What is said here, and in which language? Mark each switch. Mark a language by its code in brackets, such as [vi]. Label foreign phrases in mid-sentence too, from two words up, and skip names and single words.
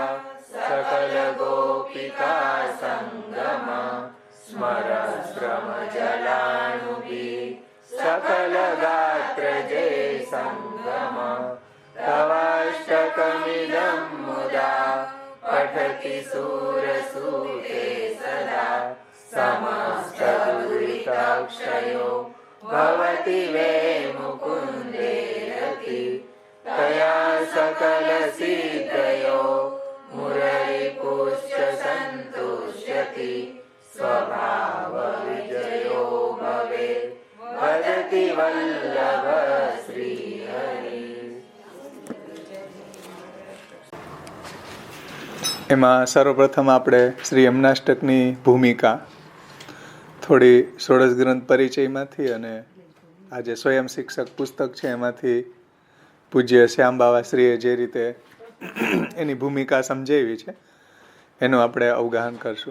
[sa] सकलगोपिका सङ्गम स्मरश्रमजलानुभिः सकलगात्रजय सङ्गम तवाष्टकमिदं मुदा पठति सूरसूते सदा समस्तदुरिताक्षयो भवति वे मुकुन्दे रति तया सकलसिद्धयो मुररिपुश्च सन्तुष्यति स्वभाव विजयो भवे वदति वल्लभ श्री हरि। [gu] એમાં સર્વપ્રથમ આપણે શ્રી યમનાષ્ટકની ભૂમિકા થોડી ષોડશ ગ્રંથ પરિચયમાંથી અને આજે સ્વયં શિક્ષક પુસ્તક છે એમાંથી પૂજ્ય શ્યામ બાવાશ્રીએ જે રીતે એની ભૂમિકા સમજાવી છે એનું આપણે અવગાહન કરશું.